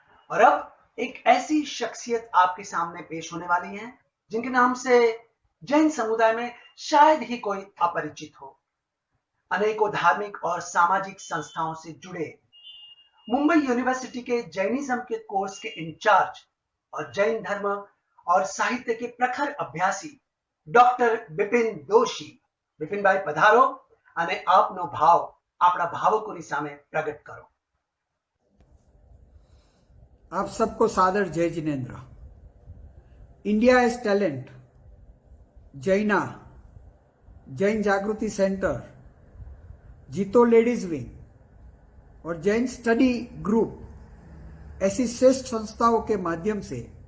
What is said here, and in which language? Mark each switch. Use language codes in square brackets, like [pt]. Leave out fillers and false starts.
[hi] और अब एक ऐसी शख्सियत आपके सामने पेश होने वाली है जिनके नाम से जैन समुदाय में शायद ही कोई अपरिचित हो। अनेकों धार्मिक और सामाजिक संस्थाओं से जुड़े, मुंबई यूनिवर्सिटी के जैनिज्म के कोर्स के इंचार्ज और जैन धर्म और साहित्य के प्रखर अभ्यासी डॉक्टर बिपिन दोषी। बिपिन भाई पधारो [gu] અને આપનો ભાવ આપણા ભાવકોની સામે પ્રગટ કરો। [hi] आप सबको सादर जय जिनेन्द्र। इंडिया हैज टैलेंट, जैना, जैन जागृति सेंटर, जीतो लेडीज विंग और जैन स्टडी ग्रुप ऐसी श्रेष्ठ संस्थाओं के माध्यम से